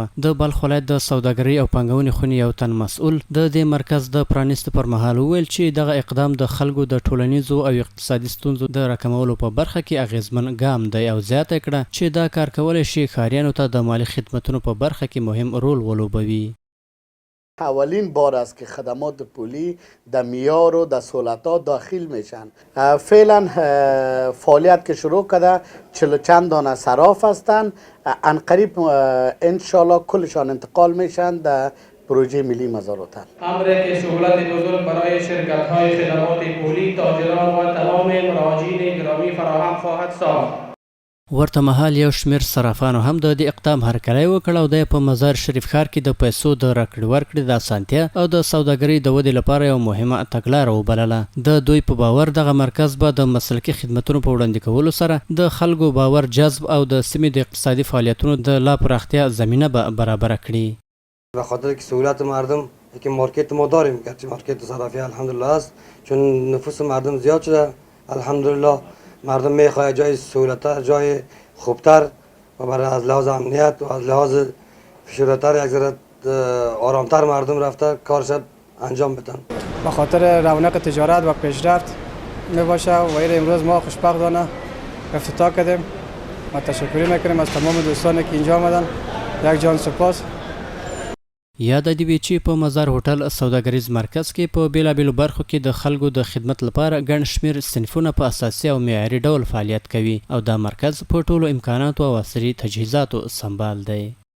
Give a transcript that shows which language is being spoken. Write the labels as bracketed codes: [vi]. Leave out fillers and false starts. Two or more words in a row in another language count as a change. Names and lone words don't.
[ps] د بلخ ولایت د سوداګرۍ او پانګونې خونې یو تن مسؤل د دې مرکز د پرانیستو پر مهال وویل چې دغه اقدام د خلکو د ټولنیزو او اقتصادي ستونزو د راکمولو په برخه کې اغیزمن ګام دی او زیاته کړه چې دا کار کولی شي ښاریانو ته د مالي خدمتونو په برخه کې مهم رول ولوبوي. [fa] اولین بار است که خدمات پولی در میار و در سهولت‌ها داخل میشن. فعلا فعالیت که شروع کرده 40 چند دانه صراف هستند. عنقریب انشالله کلشان انتقال میشن در پروژه ملی مزار هتل. امر که سهولت بزرگ برای شرکت‌های خدمات پولی، تاجران و تمام مراجعین گرامی فراهم خواهد ساخت. [ps] ورته مهال یو شمیر صرافانو هم د دې اقدام هرکلی وکړ او د په مزار شریف ښار کې د پیسو د راکړې ورکړې د اسانتیا او د سوداګرۍ د ودې لپاره یو مهمه تګلاره وبلله. د دوی په باور دغه مرکز به د مسلکي خدمتونو په وړاندې کولو سره د خلکو باور جذب او د سیمې د اقتصادي فعالیتونو د لا پراختیا زمینه به برابر کړي. [fa] به خاطر که سهولت مردم که مارکت ما داریم، گرچه مارکت صرافی الحمدلله است، چون نفوس مردم زیاد شده الحمدلله، مردم میخواد جای سهولت‌تر، جای خوبتر و برای از لحاظ امنیت و از لحاظ فشردتر یک ذره آرامتر مردم رفته کارش انجام بدن. به خاطر رونق تجارت و پیشرفت میباشه و امروز ما خوشبختانه افتتاح کردیم و تشکر میکنیم از تمام دوستانی که اینجا آمدن. یک جان سپاس. [ps] یاد دی وی چې په مزار هوټل سوداګریز مرکز کې په بیلابیلو برخو کې د خلکو د خدمت لپاره ګڼ شمیر صنفونه په اساسي او معیاري ډول فعالیت کوي او دا مرکز په ټولو امکاناتو او عصري تجهیزاتو سمبال دی.